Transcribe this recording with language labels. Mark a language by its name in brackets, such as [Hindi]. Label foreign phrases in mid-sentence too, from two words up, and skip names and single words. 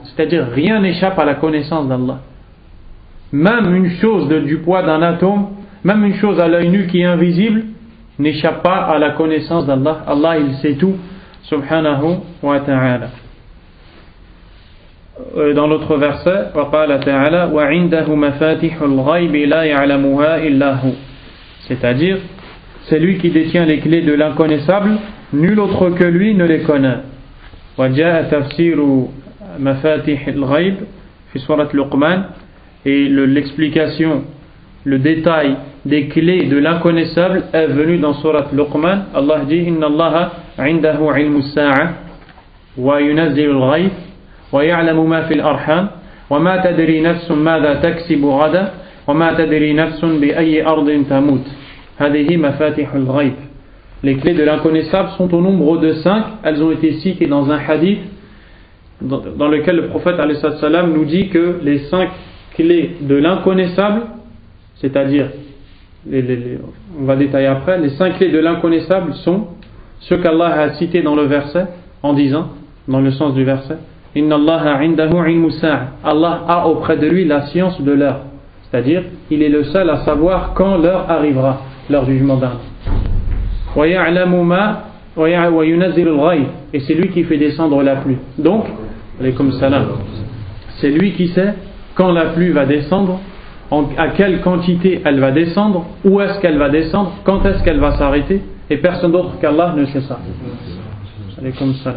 [French] C'est-à-dire rien n'échappe à la connaissance d'Allah. Même une chose du poids d'un atome, même une chose à l'œil nu qui est invisible, n'échappe pas à la connaissance d'Allah. Allah, il sait tout, [Arabic] سبحانه وتعالى. [French] Dans l'autre verset, [Arabic] وقال تعالى وعنده مفاتيح الغيب لا يعلمها إلا هو. [French] C'est-à-dire, c'est lui qui détient les clés de l'inconnaissable, nul autre que lui ne les connaît. [Arabic] وجاء تفسير مفاتيح الغيب في سورة لقمان. [French] Et l'explication, le détail des clés de l'inconnaissable est venu dans Surat Luqman. [Arabic] Allah dit إن الله عنده علم الساعة وينزل الغيث ويعلم ما في الأرحام وما تدري نفس ماذا تكسب غدا وما تدري نفس بأي أرض تموت. هذه مفاتيح الغيب. [French] Les clés de l'inconnaissable sont au nombre de 5. Elles ont été citées dans un hadith dans lequel le prophète [Arabic] عليه السلام [French] nous dit que les 5 clés de l'inconnaissable, c'est-à-dire, on va détailler après, les 5 clés de l'inconnaissable sont ce qu'Allah a cité dans le verset, en disant, dans le sens du verset, [Arabic] إن الله عنده علم الساعة. [French] Allah a auprès de lui la science de l'heure, c'est-à-dire, il est le seul à savoir quand l'heure arrivera, l'heure du jugement dernier. [Arabic] ويعلم ما وينزل الغيث. [French] Et c'est lui qui fait descendre la pluie. Donc, [Arabic] عليكم السلام, [French] c'est lui qui sait quand la pluie va descendre, à quelle quantité elle va descendre, où est-ce qu'elle va descendre, quand est-ce qu'elle va s'arrêter, et personne d'autre qu'Allah ne sait ça. [Arabic] عليكم السلام.